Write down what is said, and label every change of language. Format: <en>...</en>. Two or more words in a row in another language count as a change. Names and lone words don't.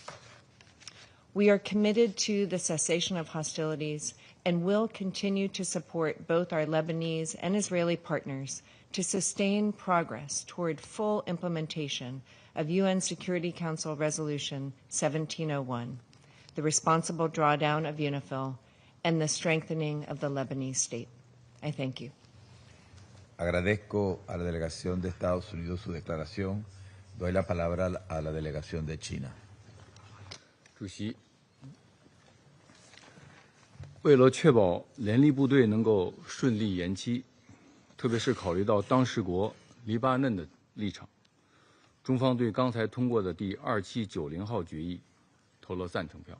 <en>We are committed to the cessation of hostilities and will continue to support both our Lebanese and Israeli partners to sustain progress toward full implementation of UN Security Council Resolution 1701, the responsible drawdown of UNIFIL, and the strengthening of the Lebanese state. I thank you.</en> <es>Agradezco a la delegación de Estados Unidos su declaración. Doy la palabra a la delegación de China.</es> <zh>主席，为了确保联立部队能够顺利延期，特别是考虑到当事国黎巴嫩的立场，中方对刚才通过的第2790号决议投了赞成票。</zh>